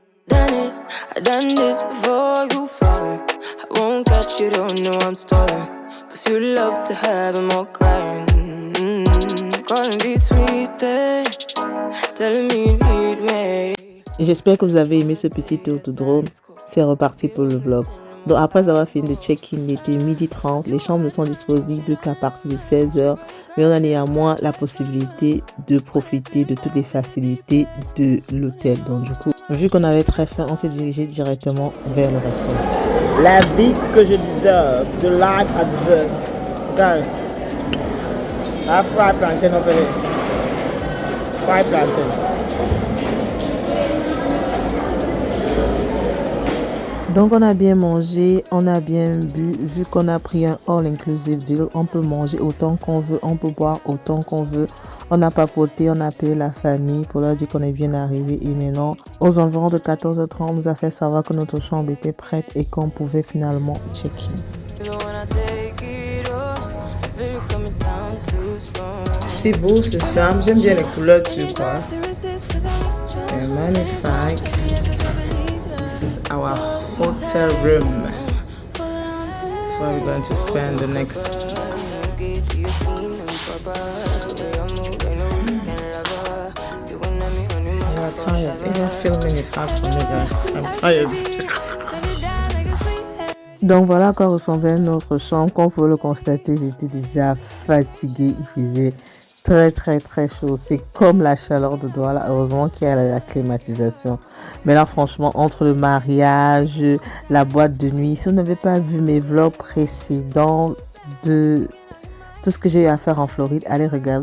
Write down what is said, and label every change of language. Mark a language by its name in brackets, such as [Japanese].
[English] I done this before you fall. I won't catch you, don't know I'm stalling. Cause you love to have them all crying. Calling me sweet, telling me you need me. [French] J'espère que vous avez aimé ce petit tour de drone. C'est reparti pour le vlog. Donc après avoir fini de check-in, il était 12h30. Les chambres ne sont disponibles qu'à partir de 16h. Mais on a néanmoins la possibilité de profiter de toutes les facilités de l'hôtel. Donc du coup, vu qu'on avait très faim, on s'est dirigé directement vers le restaurant. La vie que je deserve, [English] the life I deserve. Guys, I have fried plantain over here. Fried plantain. [French] Donc on a bien mangé, on a bien bu. Vu qu'on a pris un all-inclusive deal, on peut manger autant qu'on veut, on peut boire autant qu'on veut. On a papoté, on a appelé la famille pour leur dire qu'on est bien arrivé. Et maintenant, aux environs de 14h30, on nous a fait savoir que notre chambre était prête et qu'on pouvait finalement check-in. C'est beau, c'est simple. J'aime bien les couleurs turquoise. C'est magnifique. [English] This is our hotel room. That's where we're going to spend the next. I'm tired. Even filming is hard for me, guys. I'm tired. [French] Donc voilà à quoi ressemblait notre chambre. Comme vous pouvez le constater, j'étais déjà fatiguée. Il faisait très chaud. C'est comme la chaleur de Douala. Heureusement qu'il y a la climatisation. Mais là, franchement, entre le mariage, la boîte de nuit, si vous n'avez pas vu mes vlogs précédents de tout ce que j'ai eu à faire en Floride, allez regarder.